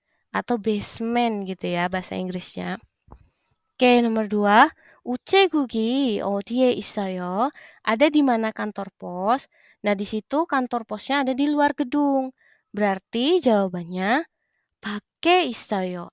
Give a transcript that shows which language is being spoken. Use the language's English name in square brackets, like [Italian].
[Indonesian] Atau basement gitu ya bahasa Inggrisnya. Oke, nomor 2. [Korean] 우체국이 어디에 있어요? [Indonesian] Ada di mana kantor pos? Nah, di situ kantor posnya ada di luar gedung. Berarti jawabannya [Korean] 밖에 있어요.